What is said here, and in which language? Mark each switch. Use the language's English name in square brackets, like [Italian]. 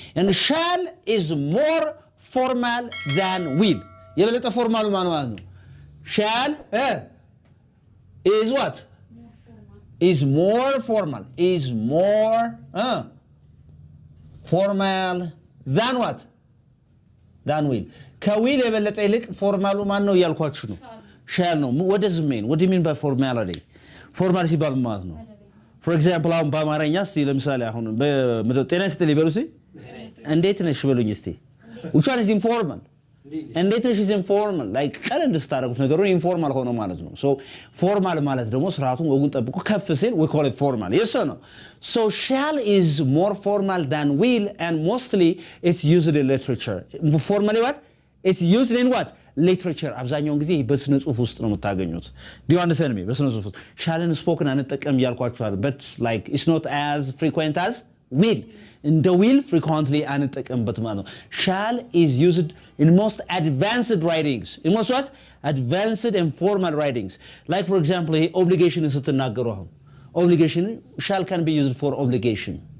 [English] And shall is more formal than will. You have a formal man. Shall is what? Is more formal. Is more formal than what? Than will. [Amharic] Kawil የበለጠ ይልቅ ፎርማሉ ማን ነው ያልኳችሁ ነው? Shall ነው. [English] What does it mean? What do you mean by formality? [Amharic] Formal ሲባል ማለት ነው። [English] For example, [Amharic] አሁን በአማርኛ እስቲ ለምሳሌ አሁን በጤና ይስጥልኝ በሉ እስቲ። እንዴት ነሽ በሉኝ እስቲ። [English] Which one is informal? [Amharic] እንዴት ነው? [English] she's informal like [Amharic] ቀለል እንድታረጉት ነገሩን ኢንፎርማል ሆኖ ማለት ነው። [English] so formal [Amharic] ማለት ደግሞ ስርዓቱን ወጉን ጠብቆ ከፍ ሲል [English] we call it formal. yes or no? so shall is more formal than will and mostly it's used in literature. formally what? it's used in what? literature. [Amharic] አብዛኛውን ጊዜ በስነ ጽሁፍ ውስጥ ነው የምታገኙት። [English] do you understand me? [Amharic] በስነ ጽሁፍ ውስጥ [English] shallን spoken [Amharic] አንጠቀም ያልኳችኋል [English] but like it's not as frequent as will. in the will frequently [Amharic] አንጠቀምበት ማለት ነው። [English] shall is used in most advanced writings. in most what? advanced and formal writings. like for example obligation [Amharic] ስትናገሩ አሁን [English] obligation shall can be used for obligation.